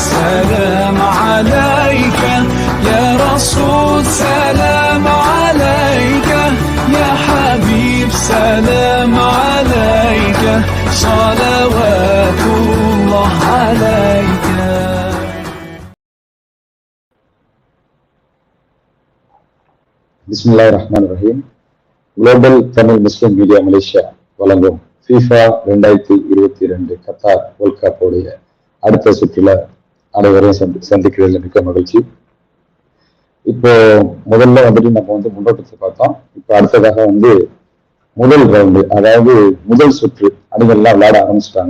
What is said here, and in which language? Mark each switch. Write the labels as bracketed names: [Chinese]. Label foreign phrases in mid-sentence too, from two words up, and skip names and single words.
[Arabic] سلام عليك يا رسول سلام عليك يا حبيب سلام عليك صلوات الله عليك. Bismillahirrahmanirrahim. [Tamil] Global Tamil Muslim Media Malaysia வழங்கும் FIFA 2022 கத்தார் [English] world cup [Tamil] உடைய அடுத்த சுற்றுல அனைவரையும் சந்திக்கிறதுல மிக்க மகிழ்ச்சி. இப்போ முதல்ல வந்துட்டு நம்ம முன்னோட்டத்தை பார்த்தோம். இப்போ அடுத்ததாக முதல் ரவுண்டு, அதாவது முதல் சுற்று அணிகள்லாம் விளையாட ஆரம்பிச்சிட்டாங்க.